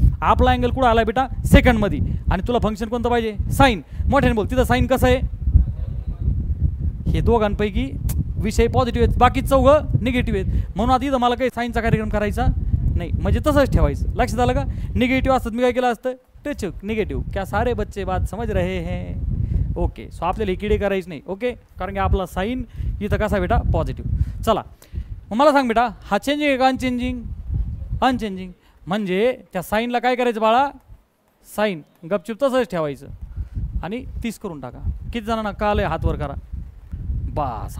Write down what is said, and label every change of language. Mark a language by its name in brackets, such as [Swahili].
[Marathi] आपला अँगल कुठं आला बेटा? सेकंडमध्ये. आणि तुला फंक्शन कोणतं पाहिजे? साईन. मोठ्याने बोल. तिथं साईन कसं आहे? हे दोघांपैकी विषय पॉझिटिव्ह आहेत, बाकी चौघं निगेटिव्ह आहेत. म्हणून आता इथं मला काही साईनचा कार्यक्रम करायचा नाही, म्हणजे तसंच ठेवायचं. लक्षात आलं का? निगेटिव्ह असतं मी काय केलं असतं? Touch negative. [Hindi] क्या सारे बच्चे बात समझ रहे हैं? [English] Okay. [Marathi] सो आपल्याला इकडे करायचं नाही. ओके. कारण की आपला साईन इथं कसा बेटा? पॉझिटिव्ह. चला मग मला सांग बेटा, हा चेंजिंग आहे का अनचेंजिंग? अनचेंजिंग. म्हणजे त्या साईनला काय करायचं बाळा? साईन गपचूप तसंच ठेवायचं आणि 30 करून टाका. किती जणांना कळलंय? हात वर करा. बास.